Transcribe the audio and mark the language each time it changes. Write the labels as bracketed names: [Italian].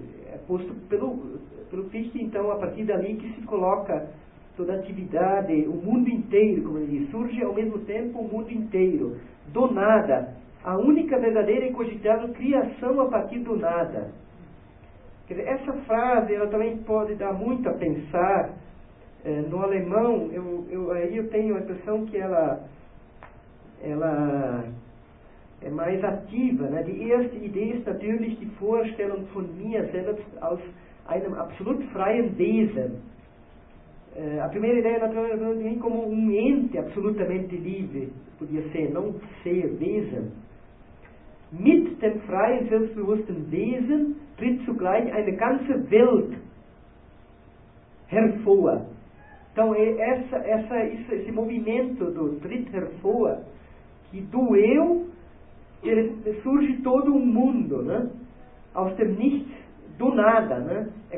[Portuguese] é posto pelo Fichte, então, a partir dali que se coloca toda a atividade, o mundo inteiro, como ele diz, surge ao mesmo tempo o mundo inteiro, do nada, a única verdadeira e cogitável criação a partir do nada. Quer dizer, essa frase, ela também pode dar muito a pensar. No alemão, aí eu tenho a impressão que ela é mais ativa, né? [German] Die erste Idee ist natürlich die Vorstellung von mir selbst als einem absolut freien Wesen. [Portuguese] A primeira ideia naturalmente de mim como um ente absolutamente livre, podia ser, não ser, Wesen. [German] Mit dem freien, selbstbewussten Wesen tritt zugleich eine ganze Welt hervor. [Portuguese] Então, esse movimento do [German] tritt hervor, [Portuguese] que do eu surge todo um mundo, né? [German] Aus dem Nichts, [Portuguese] do nada, né?